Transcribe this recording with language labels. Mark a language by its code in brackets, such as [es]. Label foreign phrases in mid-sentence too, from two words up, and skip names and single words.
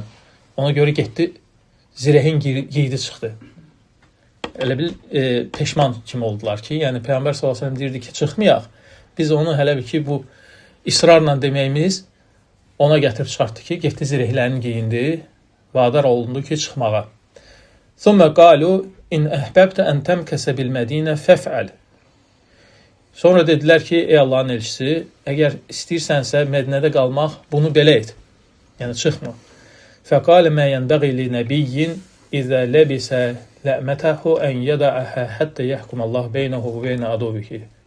[az] Ona görə getdi, zirəhin giydi çıxdı. Elə bil peşman kimi oldular ki, yəni Peyğəmbər [ar] صلى الله عليه وسلم [az] deyirdi ki, çıxmayaq. Biz onu hələ bir ki, bu israrla deməyimiz ona gətirib çıxartdı ki, getdi zirəhlərini giyindi, vadar olundu ki, çıxmağa. [ar] ثم قالوا إن أحببت أن تمكث بالمدينة فافعل. [az] Sonra dedilər ki, ey Allahın elçisi, əgər istəyirsənsə Mədinədə qalmaq, bunu belə et. Yəni, çıxma. [ar] فقال ما ينبغي لنبي إذا لبس لأمته أن يضعها حتى يحكم الله بينه وبين عدوه.